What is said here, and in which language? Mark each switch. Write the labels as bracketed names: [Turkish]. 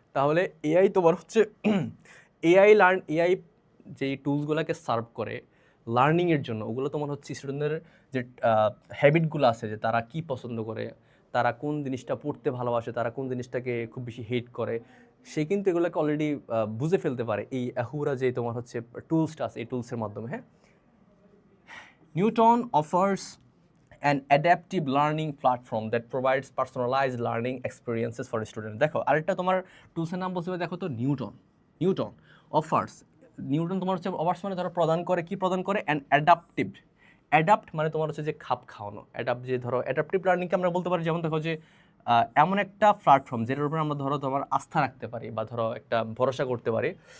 [Bangla] তাহলে এআই তোমার হচ্ছে এআই যেই টুলসগুলোকে সার্ভ করে লার্নিংয়ের জন্য, ওগুলো তোমার হচ্ছে স্টুডেন্টদের যে হ্যাবিটগুলো আছে, যে তারা কি পছন্দ করে, তারা কোন জিনিসটা পড়তে ভালোবাসে, তারা কোন জিনিসটাকে খুব বেশি হেট করে, সে কিন্তু এগুলোকে অলরেডি বুঝে ফেলতে পারে এই আহুরা যে তোমার হচ্ছে টুলসটা আছে, এই টুলসের মাধ্যমে, হ্যাঁ। [English] Newton offers an adaptive learning platform that provides personalized learning experiences for students. [Bangla] দেখো আরেকটা তোমার টুলসের নাম বলতে দেখো তো, নিউটন অফার্স। নিউটন তোমার হচ্ছে অফার্স মানে ধরো প্রদান করে, কি প্রদান করে? An adaptive. অ্যাডাপ্ট মানে তোমার হচ্ছে যে খাপ খাওয়ানো। অ্যাডাপ্ট যে ধরো অ্যাডাপটিভ লার্নিংকে আমরা বলতে পারি, যেমন দেখো যে এমন একটা প্ল্যাটফর্ম যেটার উপরে আমরা ধরো তোমার আস্থা রাখতে পারি বা ধরো একটা ভরসা করতে পারি।